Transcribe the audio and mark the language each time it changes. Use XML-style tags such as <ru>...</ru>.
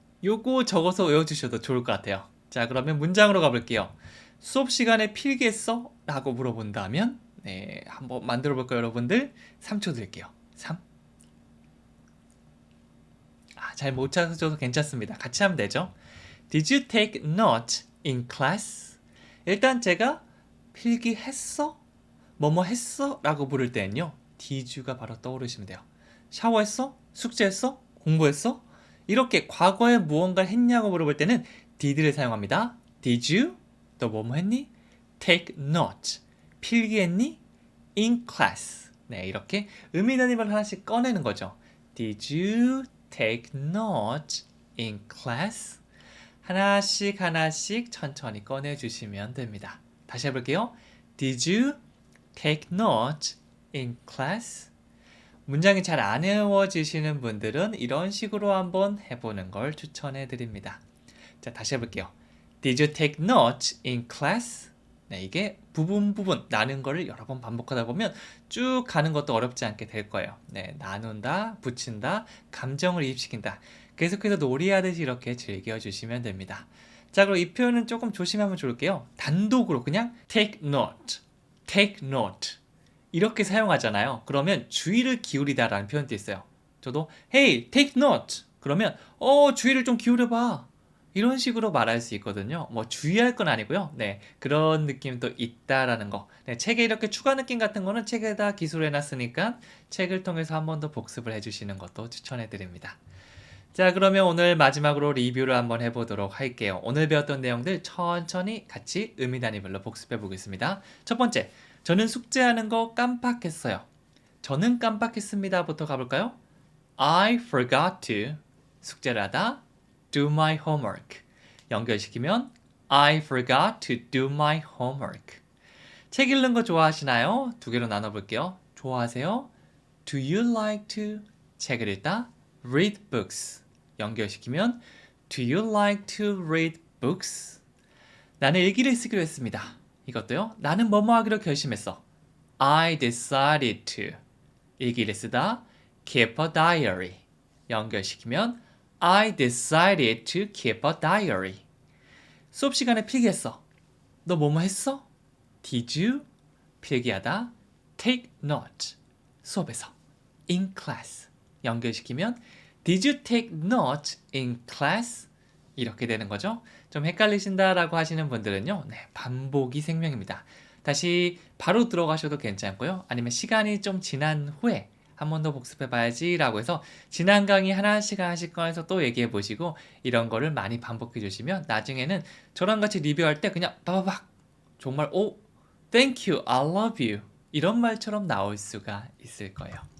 <ko>요거 적어서 외워주셔도 좋을 것 같아요. 자, 그러면 문장으로 가볼게요. 수업 시간에 필기했어? 라고 물어본다면 네, 한번 만들어 볼까요, 여러분들? 3초 드릴게요. 3. 잘 못 찾아줘도 괜찮습니다. 같이 하면 되죠.</ko> <en>Did you take note in class?</en> <ko>일단 제가 필기했어? 뭐뭐 했어? 라고 부를 때는요.</ko> <en>did you</en> <ko>가 바로 떠오르시면 돼요. 샤워했어? 숙제했어? 공부했어? 이렇게 과거에 무언가를 했냐고 물어볼 때는 did를 사용합니다.</ko> <en>Did you?</en> <ko>너 뭐뭐 했니?</ko> <en>Take note.</en> <ko>필기했니?</ko> <en>In class.</en> <ko>네, 이렇게 의미 있는 힘을 하나씩 꺼내는 거죠.</ko> <en>Did you take note in class?</en> <ko>하나씩 하나씩 천천히 꺼내주시면 됩니다. 다시 해볼게요.</ko> <en>Did you take note in class?</en> <ko>문장이 잘 안 외워지시는 분들은 이런 식으로 한번 해보는 걸 추천해 드립니다. 자, 다시 해볼게요.</ko> <en>Did you take note in class?</en> <ko>네, 이게 부분 나눈 거를 여러 번 반복하다 보면 쭉 가는 것도 어렵지 않게 될 거예요. 네, 나눈다, 붙인다, 감정을 이입시킨다. 계속해서 놀이하듯이 이렇게 즐겨주시면 됩니다. 자, 그럼 이 표현은 조금 조심하면 좋을게요. 단독으로 그냥 take note, take note 이렇게 사용하잖아요. 그러면 주의를 기울이다라는 표현도 있어요. 저도</ko> <en>hey, take note</en> <ko>그러면 주의를 좀 기울여봐. 이런 식으로 말할 수 있거든요. 뭐 주의할 건 아니고요. 네, 그런 느낌도 있다라는 거. 네, 책에 이렇게 추가 느낌 같은 거는 책에다 기술해 놨으니까 책을 통해서 한 번 더 복습을 해주시는 것도 추천해 드립니다. 자, 그러면 오늘 마지막으로 리뷰를 한번 해보도록 할게요. 오늘 배웠던 내용들 천천히 같이 의미 단위별로 복습해 보겠습니다. 첫 번째, 저는 숙제하는 거 깜빡했어요. 저는 깜빡했습니다 부터 가볼까요?</ko> <en>I forgot to</en> <ko>숙제를 하다</ko> <en>do my homework.</en> <ko>연결시키면</ko> <en>I forgot to do my homework.</en> <ko>책 읽는 거 좋아하시나요? 두 개로 나눠볼게요. 좋아하세요?</ko> <en>Do you like to</en> <ko>책을 읽다</ko> <en>read books.</en> <ko>연결시키면</ko> <en>Do you like to read books?</en> <ko>나는 일기를 쓰기로 했습니다. 이것도요. 나는 뭐뭐 하기로 결심했어.</ko> <en>I decided to</en> <ko>일기를 쓰다</ko> <en>keep a diary.</en> <ko>연결시키면</ko> <en>I decided to keep a diary.</en> <ko>수업 시간에 필기했어. 너 뭐뭐 했어?</ko> <en>Did you?</en> <ko>필기하다</ko> <en>take note.</en> <ko>수업에서</ko> <en>in class.</en> <ko>연결시키면</ko> <en>Did you take note in class?</en> <ko>이렇게 되는 거죠. 좀 헷갈리신다라고 하시는 분들은요. 네, 반복이 생명입니다. 다시 바로 들어가셔도 괜찮고요. 아니면 시간이 좀 지난 후에 한 번 더 복습해봐야지 라고 해서 지난 강의 하나씩 하나씩 꺼내서 또 얘기해 보시고 이런 거를 많이 반복해 주시면 나중에는 저랑 같이 리뷰할 때 그냥 빠바박 정말</ko> <en>thank you, I love you</en> <ko>이런 말처럼 나올 수가 있을 거예요.</ko>